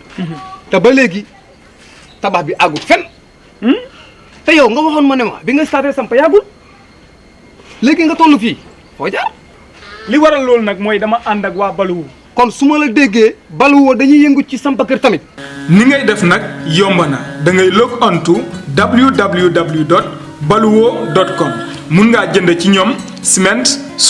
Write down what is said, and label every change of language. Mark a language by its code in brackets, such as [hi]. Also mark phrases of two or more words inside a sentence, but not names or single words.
[wo] te ba léegi tabax bi àggul fenn. te yow nga waxoon ma ne ma bi nga starté samp yàggul léegi nga toll fii. foo jaar li waral loolu nag mooy dama ànd ak waa Baluwo. kon su ma la déggee Baluwo dañuy yëngu ci samp kër tamit. ni ngay def nag yomb na da ngay [en] log on to [wo] www.baluwo.com mun ngaa jënd ci ñoom ciment suuf